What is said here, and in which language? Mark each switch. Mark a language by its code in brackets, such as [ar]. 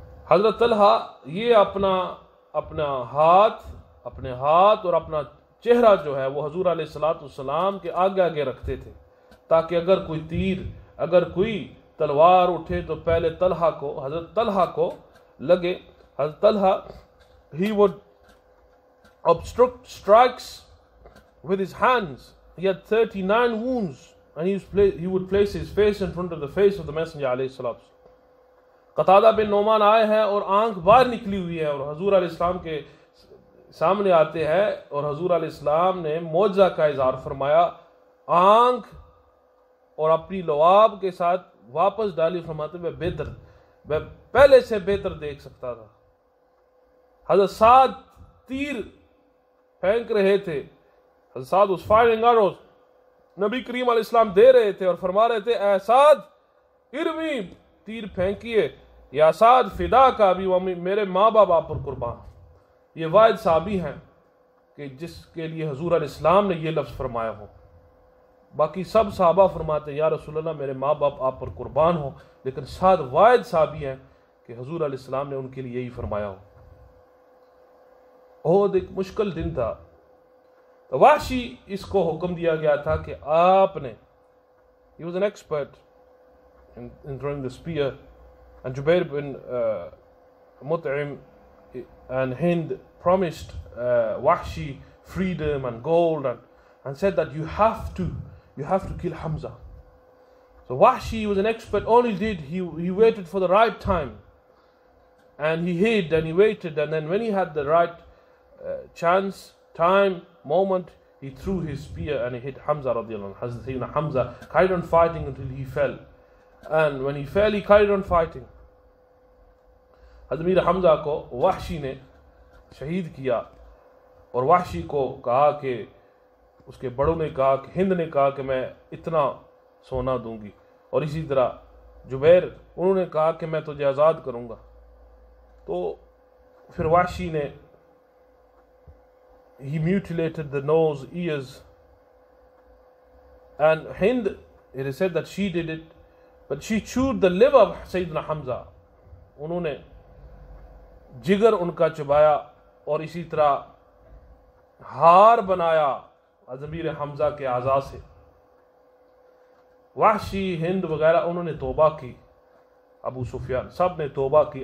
[ur] حضرت طلحہ یہ اپنے ہاتھ اور اپنا چہرہ جو ہے وہ حضور علیہ السلام کے آگے آگے رکھتے تھے تاکہ اگر کوئی تلوار اٹھے تو پہلے حضرت طلحہ کو لگے. [en] حضرت Talha he would obstruct strikes with his hands. He had 39 wounds and he would place his face in front of the face of the Messenger علیہ السلام. [ur] قتادہ بن نعمان آئے ہیں اور آنکھ باہر نکلی ہوئی ہے اور حضور علیہ السلام کے سامنے آتے ہیں اور حضور علیہ السلام نے معجزہ کا اظہار فرمایا، آنکھ اور اپنی لعاب کے ساتھ واپس ڈالی، فرماتے میں پہلے سے بہتر دیکھ سکتا تھا. حضرت سعد تیر پھینک رہے تھے، حضرت سعد was firing arrows. نبی کریم علیہ السلام دے رہے تھے اور فرما رہے تھے اے سعد ارمی، تیر پھینکیے، یا سعد فدا کا بھی میرے ماں باپ آپ پر قربان. یہ واحد صحابی ہیں کہ جس کے لیے حضور علیہ السلام نے یہ لفظ فرمایا ہو. باقی سب صحابہ فرماتے ہیں یا رسول اللہ میرے ماں باپ آپ پر قربان ہو، لیکن سعد واحد صحابی ہیں کہ حضور علیہ السلام نے ان کے لیے یہی فرمایا ہو. احد ایک مشکل دن تھا. [en] وحشی اس کو حکم دیا گیا تھا کہ آپ نے he was an expert in throwing the spear, and Jubair bin Mut'im and Hind promised Wahshi freedom and gold, and said that you have to kill Hamza. So Wahshi was an expert. All he did, he waited for the right time, and he hid and he waited, and then when he had the right chance, time, moment, he threw his spear and he hit Hamza radiallahu anhu. Hazrat Sayyidina Hamza carried on fighting until he fell, and when he fell, he carried on fighting. [ur] Hazrat Mir Hamza ko Wahshi ne شہید کیا, اور وحشی کو کہا کہ اس کے بڑوں نے کہا کہ ہند نے کہا کہ میں اتنا سونا دوں گی, اور اسی طرح جبیر انہوں نے کہا کہ میں تجھے آزاد کروں گا. [en] تو پھر وحشی نے [ur] he mutilated the nose, ears, and Hind, it is said that she did it, but she chewed the liver of Sayyidina Hamza. انہوں نے جگر ان کا چبایا اور اسی طرح ہار بنایا ضمیر حمزہ کے اعضاء سے. وحشی, ہند وغیرہ انہوں نے توبہ کی, ابو سفیان سب نے توبہ کی.